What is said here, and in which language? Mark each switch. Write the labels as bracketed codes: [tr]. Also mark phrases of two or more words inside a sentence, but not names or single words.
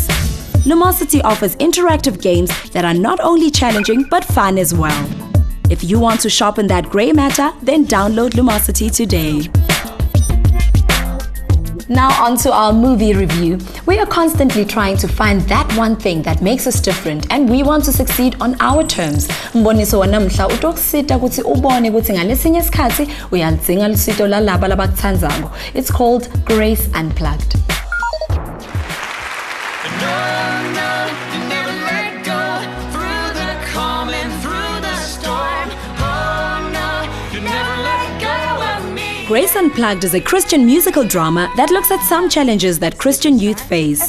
[en] Lumosity offers interactive games that are not only challenging but fun as well. If you want to sharpen that grey matter, then download Lumosity today. Now on to our movie review. We are constantly trying to find that one thing that makes us different, and we want to succeed on our terms. [ss] Mboniso wanamhla utokusita ukuthi ubone ukuthi ngalesinye isikhathi uyalidzinga lusito lalaba labakuthandzako. [en] It's called Grace Unplugged. Grace Unplugged is a Christian musical drama that looks at some challenges that Christian youth face.